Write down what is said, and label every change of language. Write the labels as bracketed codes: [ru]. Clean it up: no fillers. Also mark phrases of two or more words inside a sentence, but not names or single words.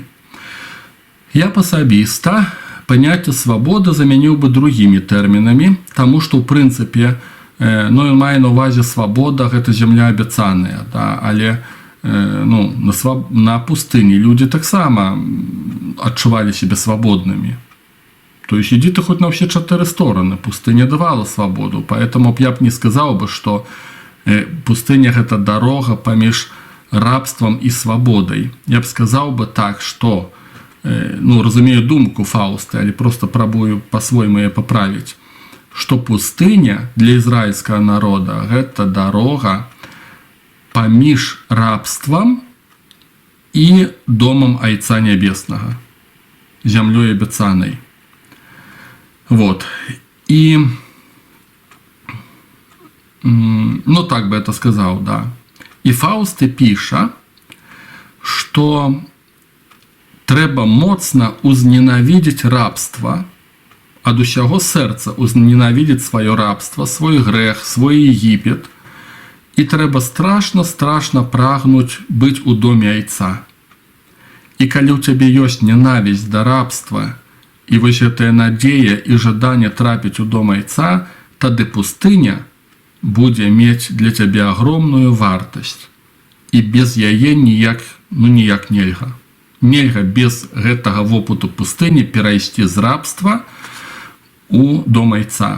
[be] Я асабіста паняцце свабода замяніў бы другімі тэрмінамі, таму што, ў прынцыпе, ён мае на ўвазе свабода, гэта зямля абяцаная, да? Але на пустыні людзі таксама адчувалі сябе свабоднымі. [ru] То есть иди ты хоть на все 4 стороны. Пустыня давала свободу. Поэтому я б не сказал бы, что пустыня это дорога помеж рабством и свободой. Я б сказал бы так, что, разумею думку Фауста, или просто пробую по-своему ее поправить, что пустыня для израильского народа это дорога помеж рабством и домом Айца Небесного, землей обетованной. Вот. И, так бы это сказал, да. И Фаусты пиша, что [be] трэба моцна [ru] узненавидеть рабство, [be] ад усяго сэрца [ru] узненавидеть свое рабство, свой грех, свой Египет, и трэба страшно прагнуть быть у доме Айца. [be] И калі [ru] у тебе есть ненависть [be] до рабства, і вось гэтая надзея і жаданне трапіць у дом Айца, тады пустыня будзе мець для цябе агромную вартасць. І без яе ніяк нельга. Нельга без гэтага вопыту пустыні перайсці з рабства у дом Айца.